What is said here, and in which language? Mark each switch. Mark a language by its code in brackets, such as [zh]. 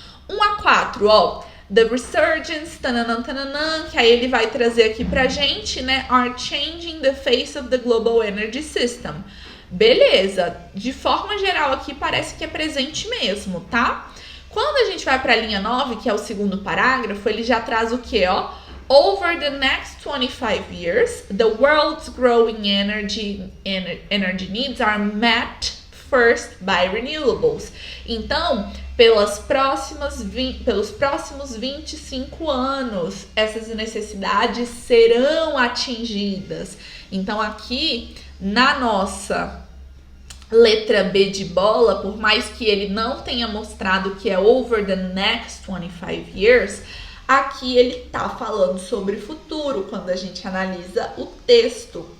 [pt] 1 a 4, ó, [en] the resurgence, [pt] que aí ele vai trazer aqui pra gente, né, [en] are changing the face of the global energy system. [pt] Beleza, de forma geral aqui parece que é presente mesmo, tá? Quando a gente vai pra linha 9, que é o segundo parágrafo, ele já traz o que, ó? [en] Over the next 25 years, the world's growing energy needs are met first by renewables. [pt] Então, pelos próximos 25 anos, essas necessidades serão atingidas. Então, aqui, na nossa letra B de bola, por mais que ele não tenha mostrado que é [en] over the next 25 years, [pt] aqui ele tá falando sobre futuro quando a gente analisa o texto.